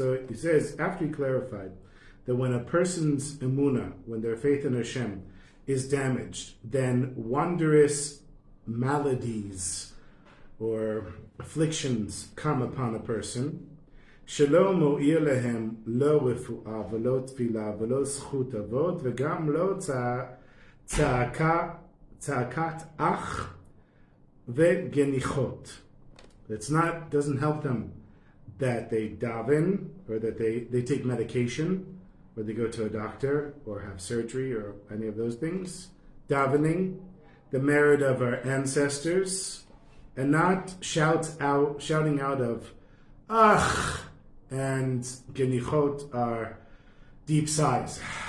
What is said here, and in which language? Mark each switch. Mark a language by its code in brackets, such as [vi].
[en] So he says, after he clarified that when a person's emunah, when their faith in Hashem is damaged, then wondrous maladies or afflictions come upon a person. [he] שלא מועיל להם לא רפואה ולא תפילה ולא זכות אבות וגם לא צעקת אח וגניחות. [en] Doesn't help them that they daven, or that they take medication, or they go to a doctor, or have surgery, or any of those things. Davening, the merit of our ancestors, and not shouting out of ach, and genichot are deep sighs.